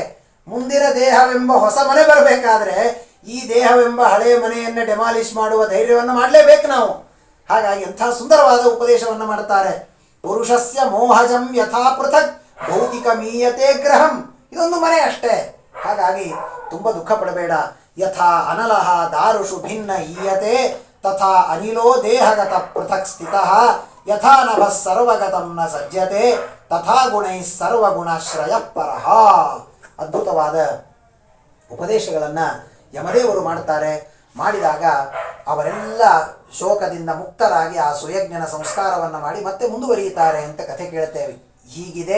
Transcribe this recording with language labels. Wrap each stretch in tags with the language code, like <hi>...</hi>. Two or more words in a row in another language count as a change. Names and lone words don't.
<kn>ಮುಂದಿನ ದೇಹವೆಂಬ ಹೊಸ ಮನೆ ಬರಬೇಕಾದ್ರೆ ಈ ದೇಹವೆಂಬ ಹಳೆಯ ಮನೆಯನ್ನು ಡೆಮಾಲಿಷ್ ಮಾಡುವ ಧೈರ್ಯವನ್ನು ಮಾಡಲೇಬೇಕು ನಾವು. ಹಾಗಾಗಿ ಎಂಥ ಸುಂದರವಾದ ಉಪದೇಶವನ್ನು ಮಾಡುತ್ತಾರೆ.</kn> <sa>ಪುರುಷಸ್ಯ ಮೋಹಜಂ ಯಥಾ ಪೃಥಕ್ ಭೌತಿಕ ಮೀಯತೆ ಗ್ರಹಂ.</sa> <kn>ಇದೊಂದು ಮನೆ ಅಷ್ಟೇ. ಹಾಗಾಗಿ ತುಂಬ ದುಃಖ ಪಡಬೇಡ.</kn> <sa>ಯಥಾ ಅನಲಹ ದಾರುಷು ಭಿನ್ನ ಈಯತೆ ತಥಾ ಅನಿಲೋ ದೇಹಗತ ಪೃಥಕ್ ಸ್ಥಿತಃ ಯಥಾ ನಭಃ ಸರ್ವಗತಂ ನ ಸಜ್ಜತೆ ತಥಾ ಗುಣೈ ಸರ್ವಗುಣಾಶ್ರಯ ಪರಃ.</sa> <kn>ಅದ್ಭುತವಾದ ಉಪದೇಶಗಳನ್ನು ಯಮದೇವರು ಮಾಡ್ತಾರೆ. ಮಾಡಿದಾಗ ಅವರೆಲ್ಲ ಶೋಕದಿಂದ ಮುಕ್ತರಾಗಿ ಆ ಸುಯಜ್ಞನ ಸಂಸ್ಕಾರವನ್ನು ಮಾಡಿ ಮತ್ತೆ ಮುಂದುವರಿಯುತ್ತಾರೆ ಅಂತ ಕಥೆ ಕೇಳುತ್ತೇವೆ. ಹೀಗಿದೆ.</kn>